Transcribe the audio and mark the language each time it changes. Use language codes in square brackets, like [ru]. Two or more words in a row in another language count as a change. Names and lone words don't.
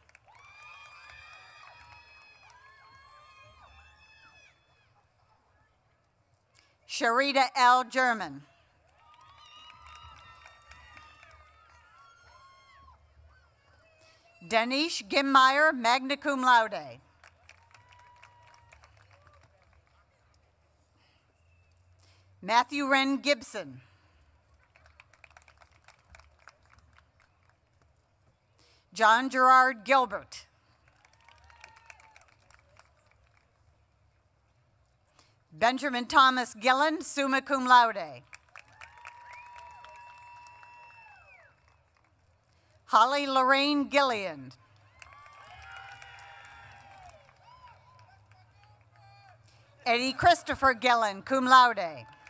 [en] Sharita L. German. Danish Gimmeyer, [la] magna cum laude. [en] Matthew Wren Gibson. John Gerard Gilbert. Benjamin Thomas Gillen, [la] summa cum laude. [en] Holly Lorraine Gillian. Eddie Christopher Gillen, [la] cum laude.